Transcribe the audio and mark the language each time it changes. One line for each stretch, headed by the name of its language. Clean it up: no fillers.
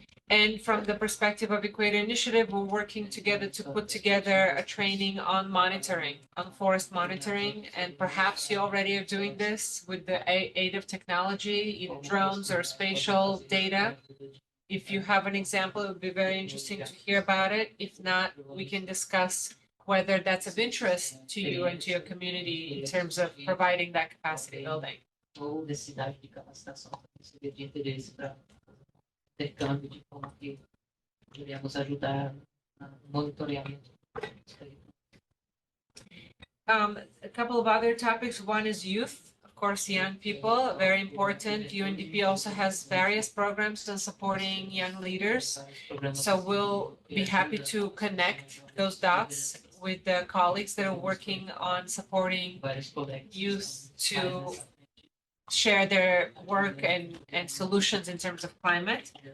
English: And from the perspective of Equator Initiative, we're working together to put together a training on monitoring, on forest monitoring, and perhaps you already are doing this with the aid of technology, either drones or spatial data, If you have an example, it would be very interesting to hear about it. If not, we can discuss whether that's of interest to you and to your community in terms of providing that capacity building.
Portuguese: Ou necessidade de capacitação também seria de interesse para intercâmbio de como que poderíamos ajudar no monitoramento.
English: A couple of other topics. One is youth, of course, young people, very important. UNDP also has various programs on supporting young leaders. So we'll be happy to connect those dots with the colleagues that are working on supporting youth to share their work and solutions in terms of climate.